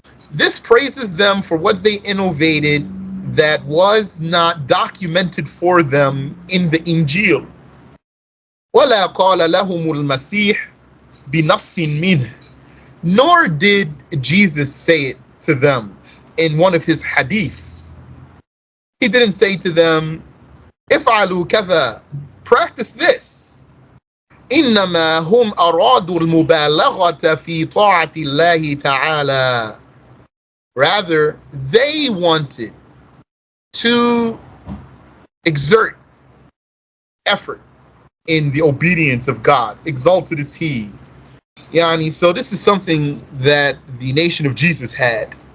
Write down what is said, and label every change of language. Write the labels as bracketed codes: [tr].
[en] This praises them for what they innovated that was not documented for them in the Injil. [ar] ولا قال لهم المسيح بنص منه. [en] Nor did Jesus say it to them in one of his hadiths. He didn't say to them, [ar] افعلوا كذا, [en] practice this. [ar] إنما هم أرادوا المبالغة في طاعة الله تعالى. [en] Rather, they wanted to exert effort in the obedience of God. Exalted is He. So this is something that the nation of Jesus had.